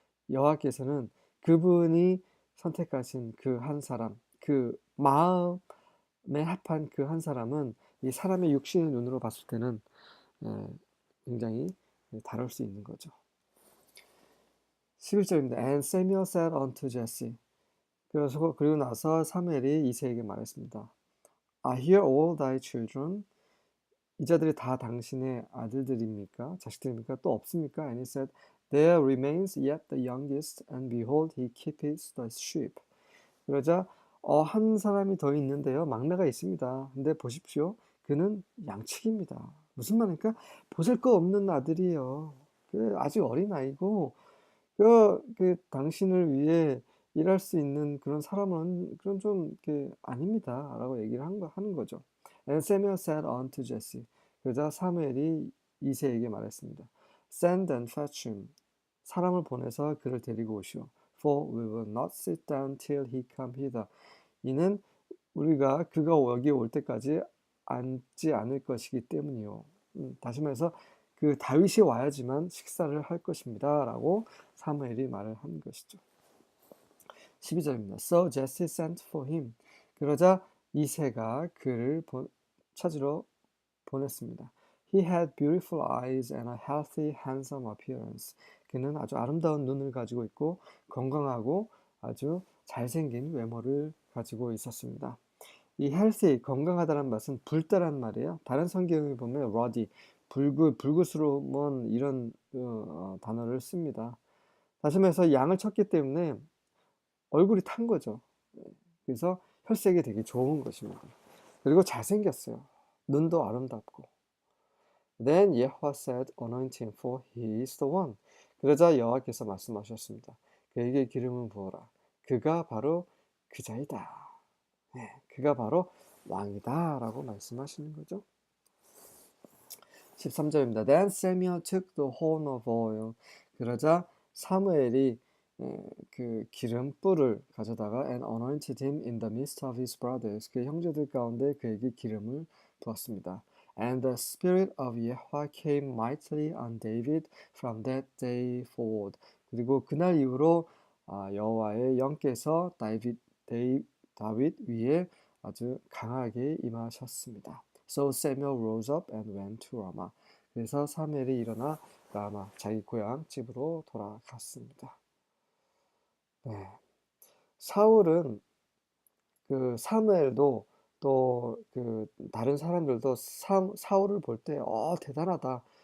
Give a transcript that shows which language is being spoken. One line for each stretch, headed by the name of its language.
Korean: 여호와께서는 그분이 선택하신 그 한 사람, 그 마음에 합한 그 한 사람은 이 사람의 육신의 눈으로 봤을 때는 에, 굉장히 다를 수 있는 거죠. 11절입니다.
English: And Samuel said unto Jesse.
Korean: 그리고 나서 사무엘이 이새에게 말했습니다.
English: Are here all thy children?
Korean: 이 자들이 다 당신의 아들들입니까? 자식들입니까? 또 없습니까?
English: And he said, There remains yet the youngest, and behold, he keepeth the sheep.
Korean: 그러자 한 사람이 더 있는데요. 막내가 있습니다. 근데 보십시오. 그는 양측입니다. 무슨 말입니까? 보잘 거 없는 아들이에요. 아직 어린 아이고 당신을 위해 일할 수 있는 그런 사람은 그런 좀 아닙니다. 라고 얘기를 하는 거죠.
English: And Samuel said unto Jesse.
Korean: 그러자 사무엘이 이새에게 말했습니다.
English: Send and fetch him.
Korean: 사람을 보내서 그를 데리고 오시오.
English: For we will not sit down till he come hither.
Korean: 이는 우리가 그가 여기 올 때까지 앉지 않을 것이기 때문이요. 다시 말해서 그 다윗이 와야지만 식사를 할 것입니다. 라고 사무엘이 말을 한 것이죠. 12절입니다.
English: So Jesse sent for him.
Korean: 그러자 이새가 그를 찾으러 보냈습니다.
English: He had beautiful eyes and a healthy, handsome appearance.
Korean: 그는 아주 아름다운 눈을 가지고 있고 건강하고 아주 잘생긴 외모를 가지고 있었습니다. 이 healthy, 건강하다는 말은 붉다란 말이에요. 다른 성경에 보면 ruddy, 붉으스러운 이런 단어를 씁니다. 다시 말해서 양을 쳤기 때문에 얼굴이 탄 거죠. 그래서 혈색이 되게 좋은 것입니다. 그리고 잘생겼어요. 눈도 아름답고.
English: Then Yahweh said, Anoint him, for he is the one.
Korean: 그러자 여호와께서 말씀하셨습니다. 그에게 기름을 부어라. 그가 바로 그자이다. 그가 바로 왕이다. 라고 말씀하시는 거죠. 13절입니다.
English: Then Samuel took the horn of oil.
Korean: 그러자 사무엘이 그 기름불을 가져다가
English: and anointed him in the midst of his brothers.
Korean: 그 형제들 가운데 그에게 기름을 부었습니다.
English: And the spirit of Yahweh came mightily on David from that day forward.
Korean: 그리고 그날 이후로 여호와의 영께서 다윗 위에 아주 강하게 임하셨습니다.
English: So Samuel rose up and went to Ramah.
Korean: 그래서 사무엘이 일어나 라마 자기 고향 집으로 돌아갔습니다. 네. 사울은 그 사무엘도 또 그 다른 사람들도 사울을 볼 때 대단하다.